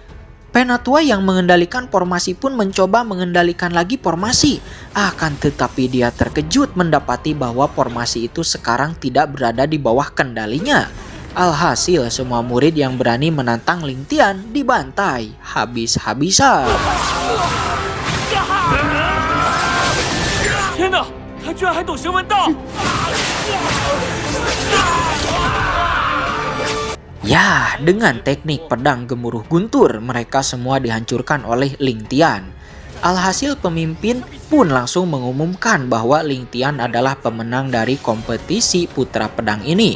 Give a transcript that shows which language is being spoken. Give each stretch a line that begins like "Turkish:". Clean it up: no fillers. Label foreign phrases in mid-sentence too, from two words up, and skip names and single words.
Indonesian: Penatua yang mengendalikan formasi pun mencoba mengendalikan lagi formasi. Akan tetapi dia terkejut mendapati bahwa formasi itu sekarang tidak berada di bawah kendalinya. Alhasil semua murid yang berani menantang Ling Tian dibantai habis-habisan.
Chinese: 天哪，他居然还懂神文道！
Indonesian: Ya, dengan teknik pedang gemuruh guntur, mereka semua dihancurkan oleh Ling Tian. Alhasil pemimpin pun langsung mengumumkan bahwa Ling Tian adalah pemenang dari kompetisi putra pedang ini.